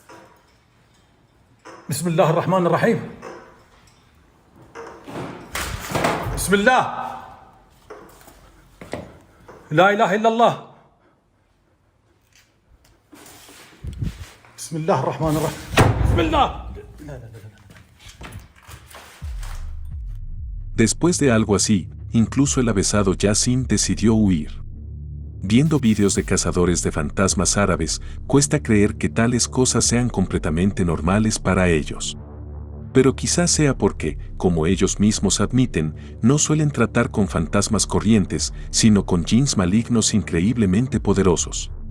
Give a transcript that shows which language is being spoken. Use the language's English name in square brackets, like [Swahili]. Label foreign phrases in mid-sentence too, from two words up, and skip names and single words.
[Arabic] بسم الله الرحمن الرحيم. بسم الله. لا إله إلا الله. بسم الله الرحمن الرحيم. بسم الله. لا لا لا لا. [Spanish] Después de algo así, incluso el avesado Yassin decidió huir. Viendo vídeos de cazadores de fantasmas árabes, cuesta creer que tales cosas sean completamente normales para ellos. Pero quizás sea porque, como ellos mismos admiten, no suelen tratar con fantasmas corrientes, sino con jinns malignos increíblemente poderosos.